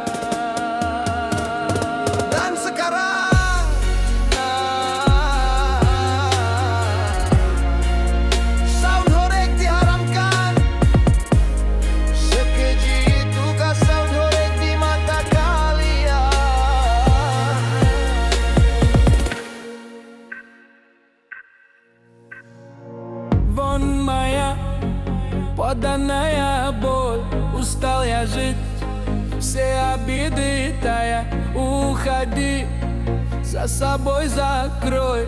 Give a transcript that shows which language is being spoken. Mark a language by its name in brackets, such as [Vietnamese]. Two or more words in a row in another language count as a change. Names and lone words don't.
[Indonesian] Dan sekarang sound horeg diharamkan. Sekeji itukah sound horeg di mata kalian? [Russian] Вон моя поданная боль, устал я жить, все обиды тая. Уходи, за собой закрой.